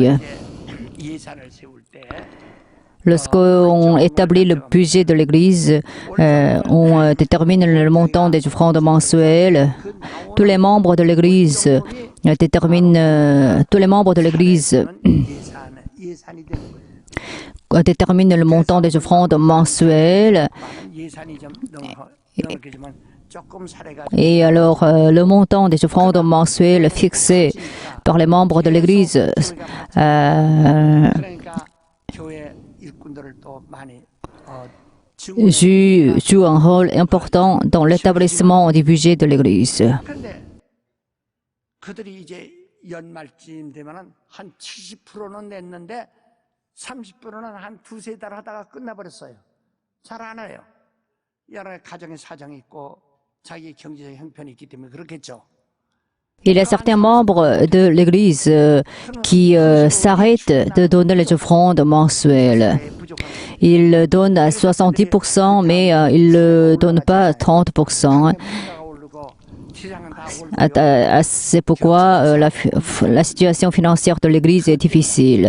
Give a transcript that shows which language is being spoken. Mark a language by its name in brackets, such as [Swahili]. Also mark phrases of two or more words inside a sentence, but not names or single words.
[Korean] 예산을 세울 때 [French] Lorsqu'on établit le budget de l'Église, on détermine le montant des offrandes mensuelles. Tous les membres de l'Église déterminent le montant des offrandes mensuelles. [Korean] 예산이 좀 넉넉하지만 조금 사례가 [French] Et alors, le montant des offrandes mensuelles fixé par les membres de l'Église [Korean] 그러니까 교회 일꾼들을 또 많이 [French] joue un rôle important dans l'établissement du budget de l'Église. [Korean] 그런데 그들이 이제 연말쯤 되면은 한 70%는 냈는데 30%는 한 두세 달 하다가 끝나버렸어요. 잘 안 해요. 여러 가정의 사정이 있고 자기 경제적 형편이 있기 때문에 그렇겠죠. [French] Il y a certains membres de l'Église qui s'arrêtent de donner les offrandes mensuelles. Ils donnent à 70%, mais ils ne donnent pas 30%. C'est pourquoi la situation financière de l'Église est difficile.